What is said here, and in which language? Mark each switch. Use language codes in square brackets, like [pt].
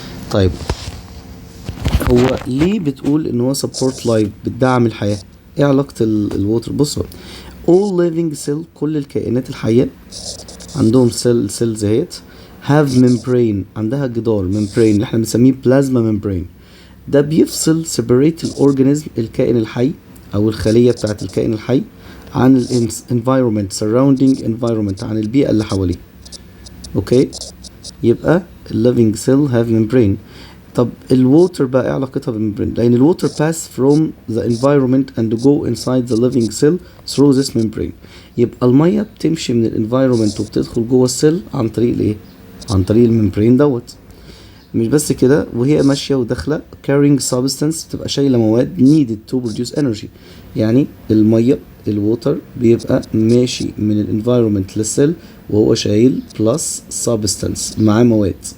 [ar] طيب، هو ليه بتقول ان هو [en] support life، [ar] بتدعم الحياة؟ ايه علاقة الووتر؟ بصوا، [en] all living cell، [ar] كل الكائنات الحية عندهم cells اهيت [en] have membrane، [ar] عندها جدار membrane اللي احنا بنسميه plasma membrane. ده بيفصل separate الأورجانيزم، الكائن الحي أو الخلية بتاعت الكائن الحي، عن ال environment [en] surrounding environment، [ar] عن البيئة اللي حواليه. اوكي، يبقى [en] living cell have membrane. [ar] طب الووتر بقى ايه علاقتها بالممبرين؟ لان [en] الووتر pass from the environment and go inside the living cell through this membrane. [ar] يبقى الميه بتمشي من الانفايرومنت وبتدخل جوه السيل عن طريق الايه؟ عن طريق الممبرين دوت. مش بس كده، وهي ماشيه وداخله [en] carrying substance، [ar] بتبقى شايله مواد [en] needed to produce energy. [ar] يعني الميه الووتر بيبقى ماشي من الانفايرومنت للسيل وهو شايل بلس substance، معاه مواد.